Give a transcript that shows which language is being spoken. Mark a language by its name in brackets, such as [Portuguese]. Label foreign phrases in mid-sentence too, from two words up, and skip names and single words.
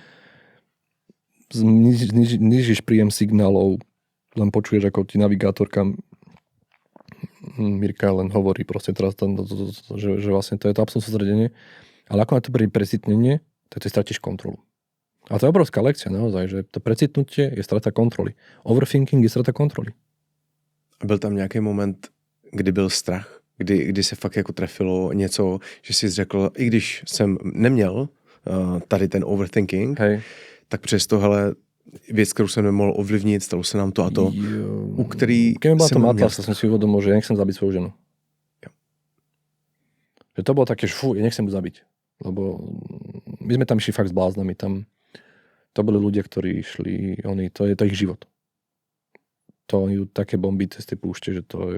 [Slovak] Znižíš príjem signálov, len počuješ, ako ti navigátorka Mirka len hovorí proste teraz, že vlastne to je to absolútne sústredenie. Ale ako na to príde precitnenie, tak ty stratíš kontrolu. A to je obrovská lekcia naozaj, že to precitnutie je strata kontroly. Overthinking je strata kontroly. [Czech] A byl tam nějaký moment, kdy byl strach? Kdy se fakt jako trefilo něco, že jsi řekl, i když jsem neměl tady ten overthinking, tak přesto, hele, věc, kterou jsem nemohl ovlivnit, stalo se nám to a to, u který [Slovak] keď bola tom Atlas, som si uvedomil, že ja nechcem zabiť svoju ženu. Jo. Že to bolo také, že ja nechcem ju zabiť. Lebo my sme tam išli fakt s bláznami. Tam to boli ľudia, ktorí išli, to je ich život. To oni také bomby cez tie púšte, že to je...